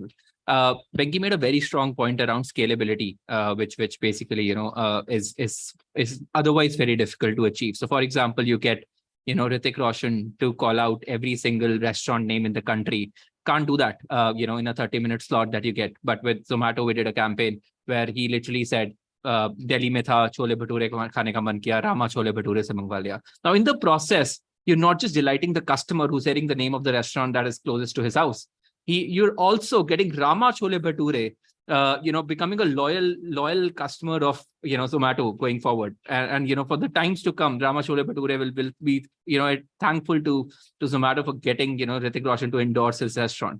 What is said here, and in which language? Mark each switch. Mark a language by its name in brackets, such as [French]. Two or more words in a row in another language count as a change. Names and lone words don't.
[English] Benki made a very strong point around scalability, which basically, is otherwise very difficult to achieve. So, for example, you get, Hrithik Roshan to call out every single restaurant name in the country. Can't do that, in a 30-minute slot that you get. But with Zomato, we did a campaign where he literally said, [Hindi] दिल्ली में था, छोले भटूरे खाने का मन किया, रामा छोले भटूरे से मँगवा लिया. [English] Now, in the process, you're not just delighting the customer who's hearing the name of the restaurant that is closest to his house. You're also getting Rama chole bhature, becoming a loyal customer of, Zomato going forward. And for the times to come, Rama chole bhature will be, thankful to Zomato for getting, Hrithik Roshan to endorse his restaurant.